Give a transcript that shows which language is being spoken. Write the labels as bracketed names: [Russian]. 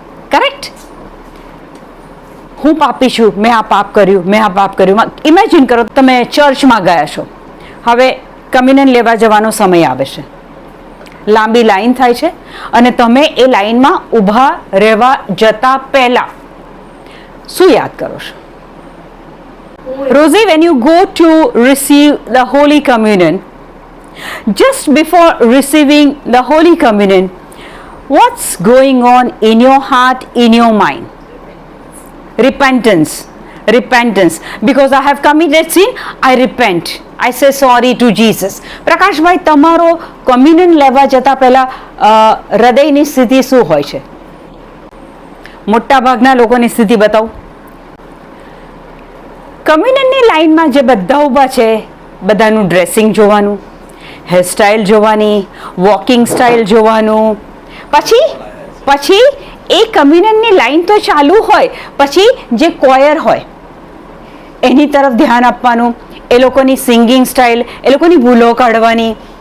[Gujarati] Correct? હું પાપી છું, મેં આ પાપ કર્યું, મેં આ પાપ કર્યું. ઇમેજિન કરો, તમે ચર્ચમાં ગયા છો, હવે કમ્યુનિયન લેવા જવાનો સમય આવે છે, લાંબી લાઈન થાય છે અને તમે એ લાઈનમાં ઊભા રહેવા જતા પહેલા શું યાદ કરો છો? [English] Rosie, when you go to receive the Holy Communion, just before receiving the Holy Communion, what's going on in your heart, in your mind? Repentance. Because I have committed sin, I repent. I say sorry to Jesus. [Gujarati] Prakashbhai, તમારો કમ્યુનિયન લેવા જતા પહેલા હૃદયની સ્થિતિ શું હોય છે? મોટા ભાગના લોકોની સ્થિતિ બતાવો. કમ્યુનિયનની લાઈનમાં જે બધા ઊભા છે, બધાનું ડ્રેસિંગ જોવાનું, હેરસ્ટાઇલ જોવાની, વોકિંગ સ્ટાઇલ જોવાનું, પછી એ કમ્યુનિયનની લાઈન તો ચાલુ હોય, પછી જે કોયર હોય એની તરફ ધ્યાન આપવાનું, એ લોકોની સિંગિંગ સ્ટાઇલ, એ લોકોની ભૂલો કાઢવાની.